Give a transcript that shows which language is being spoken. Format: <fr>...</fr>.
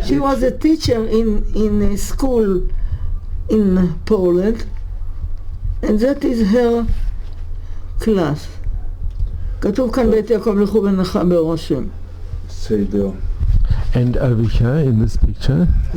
<en>She was a teacher in a school in Poland, and that is her class.</en> <he>כתוב כאן בית יעקב לכו ונחה ברושם. בסדר.</he> <en>And over here in this picture,</en>